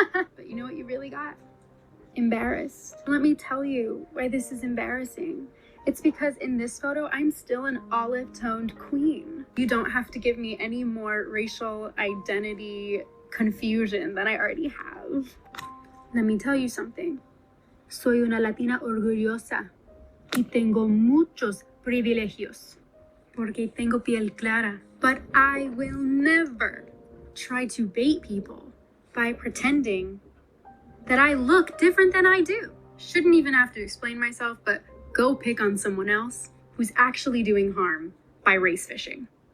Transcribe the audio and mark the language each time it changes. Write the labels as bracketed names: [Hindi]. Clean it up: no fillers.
[English] But you know what you really got? Embarrassed. Let me tell you why this is embarrassing. It's because in this photo, I'm still an olive-toned queen. You don't have to give me any more racial identity confusion than I already have. Let me tell you something. [Spanish] Soy una Latina orgullosa. Y tengo muchos privilegios, porque tengo piel clara. [English] But I will never try to bait people by pretending that I look different than I do. Shouldn't even have to explain myself, but go pick on someone else who's actually doing harm by race fishing.